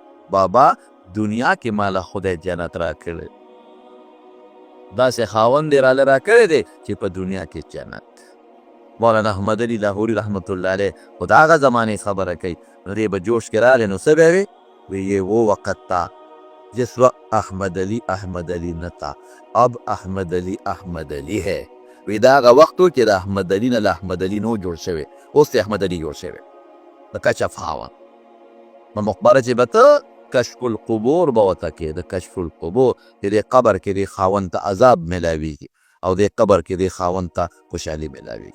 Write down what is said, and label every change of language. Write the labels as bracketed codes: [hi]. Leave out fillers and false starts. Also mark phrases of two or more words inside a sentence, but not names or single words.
[ps] بابا دنیا کې ماله خدای جنت را کړی، داسې خاوند یې راله را کړی دی چې په دنیا کې جنت. مولانا احمد علي لاهوري رحمت الله علیه خو د هغه زمانې خبره کوي، نو دی به جوش کې راغی نو څه به وي؟ [ur] وی یہ وہ وقت تھا جس وقت احمد علی نه تھا، اب احمد علی ہے. [ps] وی دا هغه وخت و چې د احمد علي نه له احمد علي نو جوړ شوی، اوس د احمد علي جوړ شوی د کشف خاوند. نو مقبره چې به ته کشف القبور به ورته کې، د کشف القبور چې دې قبر کې دې خاوند ته عذاب میلاویږي او دې قبر کې دې خاوند ته خوشحالي میلاویږي.